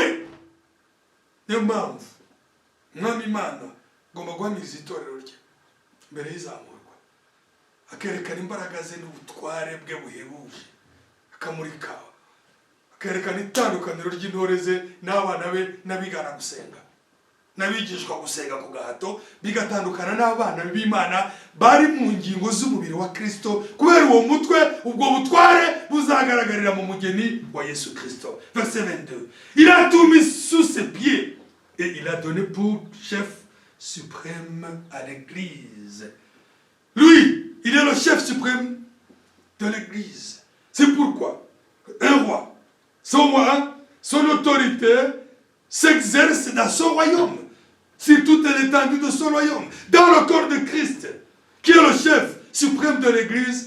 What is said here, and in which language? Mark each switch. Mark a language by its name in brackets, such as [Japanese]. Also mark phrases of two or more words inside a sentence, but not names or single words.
[Kinyarwanda] Niyo mpamvu umwami Imana agomba guhamiriza itorero rye mbere y'izamurwa, akerekana imbaraga ze n'ubutware bwe buhebuje, akamurika, akerekana itandukaniro ry'intore ze n'abana be n'abigana gusenga n'abigishwa gusenga ku gahato, bigatandukana n'abana b'Imana bari mu ngingo z'umubiri wa Kristo. Kubera uwo mutwe, ubwo butware buzagaragarira mu mugeni wa Yesu Kristo. [French] Verset 22. Il a tout mis sous ses pieds et il a donné pour chef suprême à l'Église. Lui, il est le chef suprême de l'Église. C'est pourquoi un roi, son autorité s'exerce dans son royaume, sur toute l'étendue de son royaume, dans le corps de Christ, qui est le chef suprême de l'Église.